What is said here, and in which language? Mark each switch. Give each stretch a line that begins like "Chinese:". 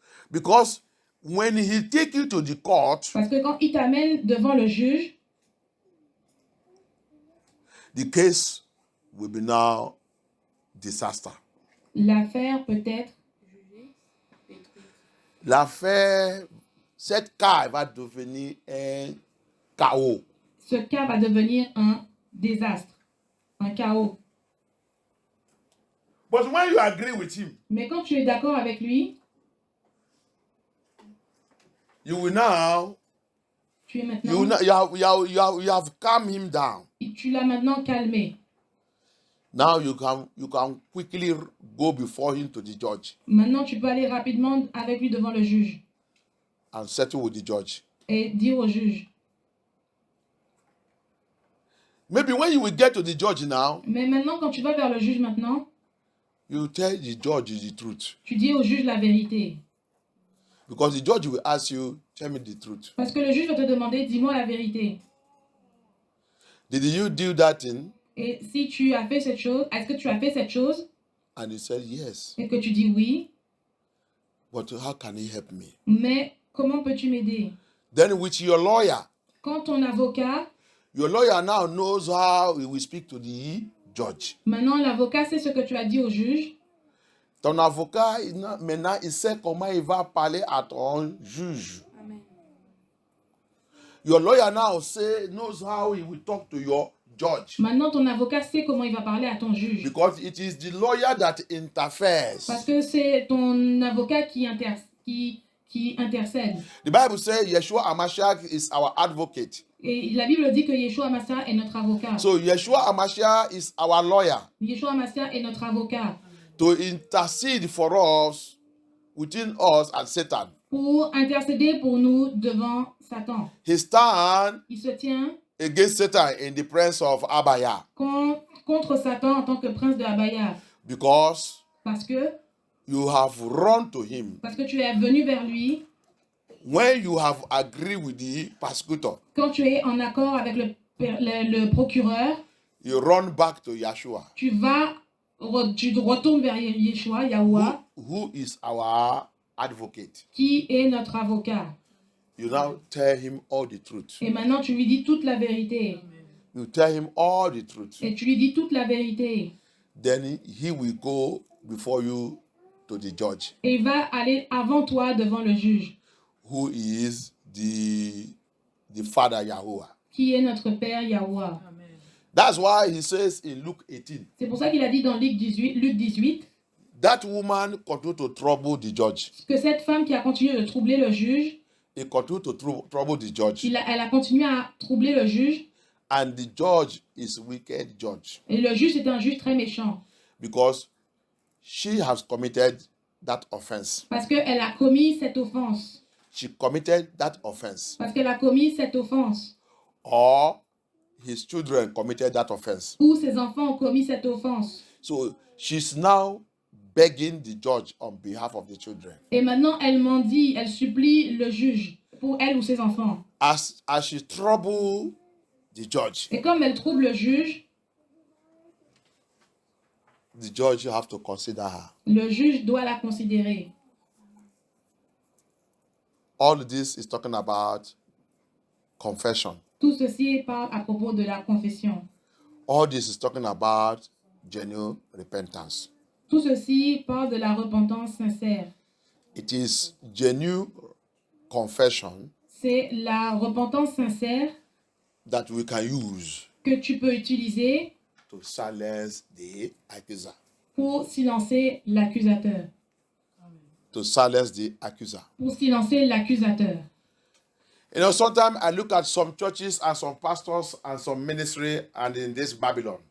English: Because when he take you to the court,
French: parce que quand il t'amène devant le juge,
English: the case will be now disaster.
French: l'affaire peut être, L'affaire, cette cas va devenir un chaos. ce cas va devenir un désastre, un chaos.
English: But when you agree with him,
French: Mais quand tu es d'accord avec lui,
English: you will now,
French: tu es
English: you
French: maintenant,
English: have calmed him down.
French: tu l'as maintenant calmé.
English: Now you can quickly go before him to the judge
French: Maintenant, tu peux aller rapidement avec lui devant le juge
English: and settle with the judge.
French: et dire au juge.
English: Maybe when you will get to the judge now,
French: Mais maintenant, quand tu vas vers le juge maintenant,
English: you tell the judge the truth.
French: tu dis au juge la vérité.
English: Because the judge will ask you, tell me the truth.
French: Parce que le juge va te demander, dis-moi la vérité.
English: Did you do that thing?
French: Et si tu as fait cette chose, est-ce que tu as fait cette chose?
English: And he said, yes.
French: Et que tu dis oui,
English: But how can he help me?
French: mais comment peux-tu m'aider?
English: Then with your lawyer
French: Quand ton avocat,
English: now knows how he will speak to the judge.
French: maintenant l'avocat sait ce que tu as dit au juge. Ton avocat, maintenant, il sait comment il va parler à ton juge. Amen.
English: Your lawyer now knows how he will talk to your judge.
French: Maintenant ton avocat sait comment il va parler à ton juge.
English: Because it is the lawyer that interferes.
French: Parce que c'est ton avocat qui intercède.
English: The Bible says Yeshua HaMashiach is our advocate.
French: Et la Bible dit que Yeshua Mashiach est notre avocat.
English: So Yeshua HaMashiach is our lawyer
French: Yeshua Mashiach est notre avocat
English: to intercede for us, within us and Satan.
French: pour intercéder pour nous devant Satan.
English: He stands
French: Il se tient
English: against Satan in the presence of Abaya
French: contre Satan en tant que prince de Abaya.
English: because
French: Parce que
English: you have run to him.
French: tu es venu vers lui
English: When you have agreed with the prosecutor,
French: quand tu es en accord avec le procureur.
English: you run back to Yeshua,
French: Tu retournes vers Yeshua, Yahuwah,
English: who is our advocate.
French: qui est notre avocat.
English: You now tell him all the truth.
French: Et maintenant, tu lui dis toute la vérité.
English: You tell him all the truth.
French: Et tu lui dis toute la vérité.
English: Then he will go before you to the judge,
French: Et il va aller avant toi devant le juge,
English: who is the Father Yahuwah.
French: qui est notre Père Yahuwah.
English: That's why he says in Luke 18,
French: C'est pour ça qu'il a dit dans Luc 18
English: that woman continued to trouble the judge.
French: que cette femme qui a continué de troubler le juge,
English: He continued to trouble the judge.
French: elle a continué à troubler le juge.
English: And the judge is a wicked judge
French: Et le juge, c'est un juge très méchant.
English: because she has committed that offense.
French: Parce qu'elle a commis cette offense.
English: She committed that offense.
French: Parce qu'elle a commis cette offense.
English: Or his children committed that offense.
French: Ou ses enfants ont commis cette offense.
English: So she's now begging the judge on behalf of the children.
French: Et maintenant, elle mendie, elle supplie le juge pour elle ou ses enfants.
English: As she trouble the judge
French: elle trouble le juge
English: have to consider her.
French: le juge doit la considérer.
English: All this is talking about confession.
French: Tout ceci parle à propos de la confession.
English: All this is talking about genuine repentance.
French: Tout ceci parle de la repentance sincère.
English: It is genuine confession
French: C'est la repentance sincère
English: that we can use
French: que tu peux utiliser
English: to silence the accuser.
French: pour silencer l'accusateur.
English: To silence the accuser.
French: Pour silencer l'accusateur.
English: You know, sometimes I look at some churches and some pastors and some ministry and in this Babylon.